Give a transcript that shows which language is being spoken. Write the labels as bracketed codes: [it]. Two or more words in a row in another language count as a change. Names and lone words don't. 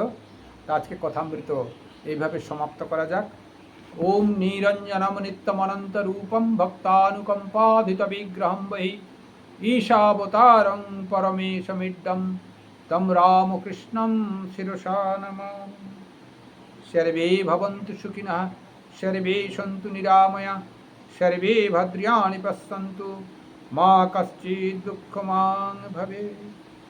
[bn] তা আজকে কথামৃত এইভাবে সমাপ্ত করা যাক। [sa] ওম নিরঞ্জনম নিত্যমনন্ত রূপম ভক্তানুকম্পাধিত বিগ্রহম বহি ঈশাবতারং পরমেশমিড্ডম তম রামকৃষ্ণম শিরসা নমামি। সর্বে ভবন্তু সুখিনঃ सर्वे सन्तु निरामया सर्वे भद्राणि पश्यन्तु मा कश्चित् दुःखमान् भवेत्।